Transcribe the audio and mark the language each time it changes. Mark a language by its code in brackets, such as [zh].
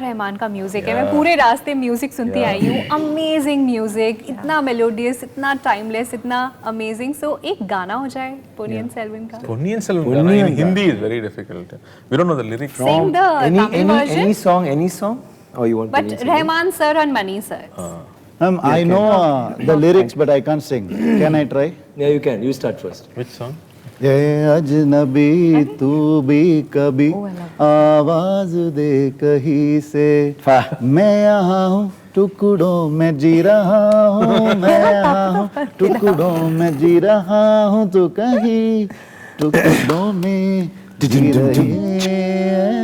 [hi] रहमान का म्यूजिक है, मैं पूरे रास्ते म्यूजिक सुनती आई हूँ. [en] Amazing music, इतना melodious, इतना timeless, इतना amazing. [hi] So एक गाना हो जाए Ponniyin Selvan का. [en] Ponniyin Selvan in Hindi is very difficult. We don't know the lyrics. Sing the Tamil version. Any song? Or you want But Ponniyin Selvan? Rahman sir and Mani sir. I know the lyrics, but I can't sing. Can I try? Yeah, you can. You start first. Which song? [hi] ये अजनबी तू भी कभी आवाज दे कहीं से मैं यहाँ हूँ टुकड़ों में जी रहा हूँ मैं यहाँ हूँ टुकड़ों में जी रहा हूँ तो कहीं टुकड़ों में जी रही है